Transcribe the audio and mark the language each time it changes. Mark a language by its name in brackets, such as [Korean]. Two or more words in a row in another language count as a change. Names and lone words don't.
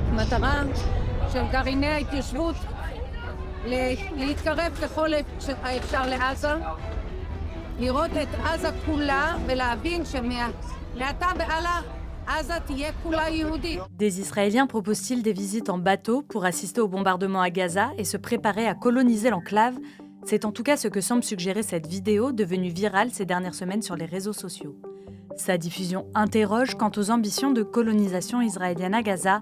[Hebrew] המטרה של גרעיני ההתיישבות להתקרב ככל האפשר לעזה, לראות את עזה כולה ולהבין שמעתה והלאה עזה תהיה כולה יהודית. [French] Des Israéliens proposent-ils des visites en bateau pour assister au bombardement à Gaza et se préparer à coloniser l'enclave? C'est en tout cas ce que semble suggérer cette vidéo devenue virale ces dernières semaines sur les réseaux sociaux. Sa diffusion interroge quant aux ambitions de colonisation israélienne à Gaza.